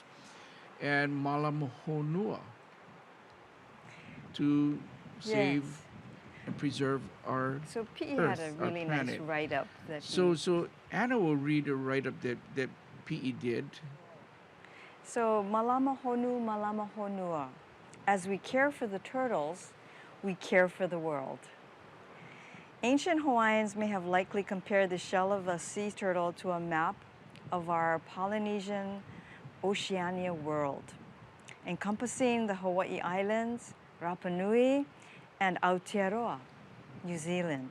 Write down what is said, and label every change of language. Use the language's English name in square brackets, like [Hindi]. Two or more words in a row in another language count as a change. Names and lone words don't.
[English] And [Hawaiian] Malama Honua, [English] to save Yes. and preserve our So P.E. Earth, had a our really nice planet. write-up that So Anna will read a write-up that P.E. did. [Hawaiian] So malama honu, malama honua. [English] As we care for the turtles, we care for the world. Ancient Hawaiians may have likely compared the shell of a sea turtle to a map of our Polynesian Oceania world, encompassing the Hawaii Islands, Rapa Nui, and Aotearoa, New Zealand.